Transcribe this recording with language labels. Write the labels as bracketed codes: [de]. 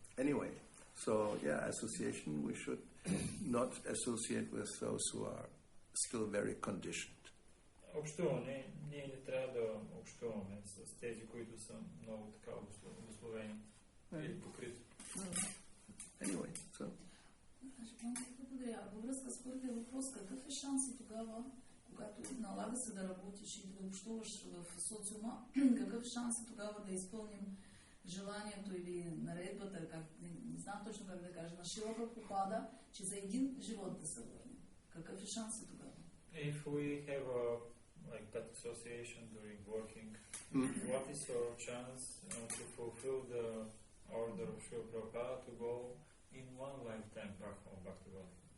[en] Anyway, so association, we should not associate with those who are still very conditioned. [bg] Общуване, ние не трябва да общуваме с тези, които са много така обусловени или покрити. [en] Anyway, so. [bg] Благодаря. Във връзка с първия въпрос, какъв е шансът тогава, когато налага се да работиш и да общуваш в социума, какъв шанс е тогава да изпълним желанието или наредбата, не знам точно как да кажа, на Шила попада, че за един живот да се върне. Какъв е шансът тогава? [en] If we have that association during working, what is your chance to fulfill the order of Srila Prabhupada to go in one lifetime back to God?